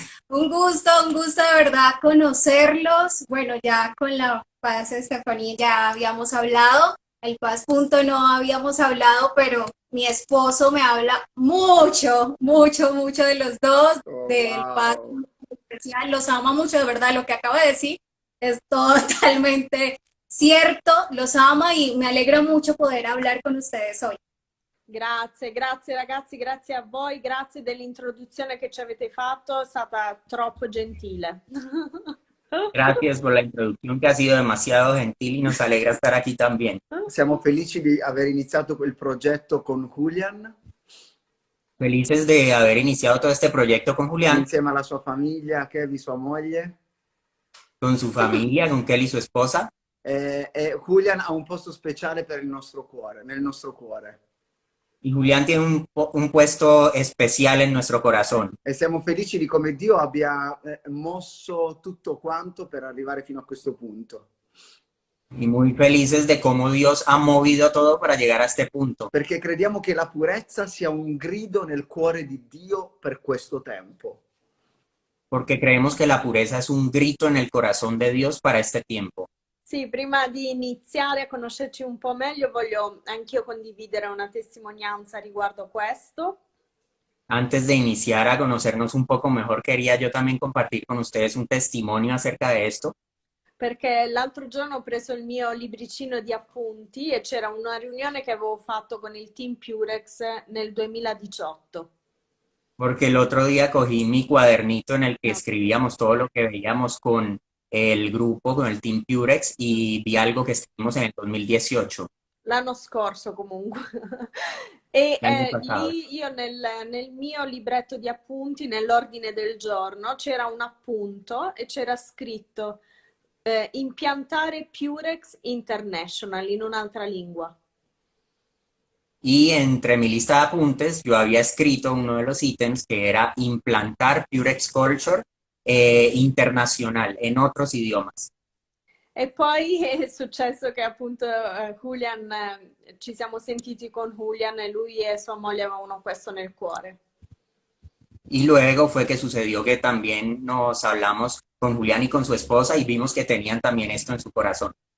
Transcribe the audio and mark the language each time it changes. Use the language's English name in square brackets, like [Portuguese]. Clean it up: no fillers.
[Spanish] un gusto de verdad conocerlos. Bueno, ya con la Paz Estefanía ya habíamos hablado, el Paz punto no habíamos hablado, pero mi esposo me habla mucho, mucho, mucho de los dos, Oh, del Paz wow. especial, los ama mucho, de verdad, lo que acaba de decir es totalmente cierto, los ama y me alegra mucho poder hablar con ustedes hoy. [Italian] Grazie, grazie ragazzi, grazie a voi, grazie dell'introduzione che ci avete fatto, è stata troppo gentile. [Spanish] Gracias por la introducción que ha sido demasiado gentil y nos alegra estar aquí también. [Italian] Siamo felici di aver iniziato quel progetto con Julian, [Spanish] Felices de haber iniciado todo este proyecto con Julián, [Italian] insieme alla sua famiglia, Kevi, sua moglie. [Spanish] con su familia, con Kelly, su esposa. [Italian] E Julian ha un posto speciale per il nostro cuore, nel nostro cuore. [Spanish] Y Julián tiene un puesto especial en nuestro corazón. [Italian] E siamo felici di come Dio abbia mosso tutto quanto per arrivare fino a questo punto. [Spanish] Y muy felices de cómo Dios ha movido todo para llegar a este punto. [Italian] Perché crediamo che la purezza sia un grido nel cuore di Dio per questo tempo. [Spanish] Porque creemos que la pureza es un grito en el corazón de Dios para este tiempo. [Italian] Sì, prima di iniziare a conoscerci un po' meglio, voglio anch'io condividere una testimonianza riguardo questo. [Spanish] Antes de iniciar a conocernos un poco mejor, quería yo también compartir con ustedes un testimonio acerca de esto. [Italian] Perché l'altro giorno ho preso il mio libricino di appunti e c'era una riunione che avevo fatto con il Team Purex nel 2018. [Spanish] Porque el otro día cogí mi cuadernito en el que escribíamos todo lo que veíamos con el grupo, con el Team Purex, y vi algo que escribimos en el 2018, [Italian] L'anno scorso comunque. E [Spanish] el año pasado. [Italian] lì io nel mio libretto di appunti, nell'ordine del giorno, c'era un appunto e c'era scritto impiantare Purex International in un'altra lingua. [Spanish] Y entre mi lista de apuntes, yo había escrito uno de los ítems que era implantar Purex Culture internacional en otros idiomas. [Italian] E poi è successo che appunto Julian, ci siamo sentiti con Julian e lui e sua moglie avevano questo nel cuore. [Spanish] Y luego fue que sucedió que también nos hablamos con Julián y con su esposa y vimos que tenían también esto en su corazón.